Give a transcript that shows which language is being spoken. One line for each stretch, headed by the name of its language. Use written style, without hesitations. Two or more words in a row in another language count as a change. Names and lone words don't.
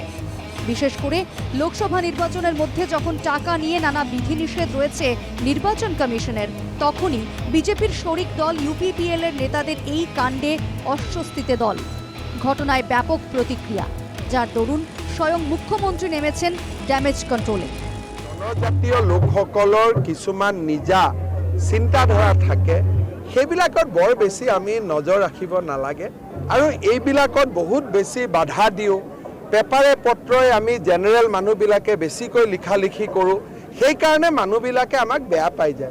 Bangla: বিশেষ করে লোকসভা নির্বাচনের মধ্যে যখন টাকা নিয়ে নানা বিধিনিষেধ রয়েছে নির্বাচন কমিশনের, তখনই বিজেপির শরিক দল ইউপিপিএল এর নেতাদের এই কাণ্ডে অস্বস্তিতে দল। ঘটনায় ব্যাপক প্রতিক্রিয়া, যার দরুন স্বয়ং মুখ্যমন্ত্রী নেমেছেন
English: damage control.
Assamese: জনজাতীয় লোকসকলৰ কিছুমান নিজা চিন্তাধাৰা থাকে, সেইবিলাকত বৰ বেছি আমি নজৰ ৰাখিব নালাগে। আৰু এইবিলাকত বহুত বেছি বাধা দিওঁ, পেপাৰে পত্ৰই আমি জেনেৰেল মানুহবিলাকে বেছিকৈ লিখা লিখি কৰোঁ, সেইকাৰণে মানুহবিলাকে আমাক বেয়া পাই যায়।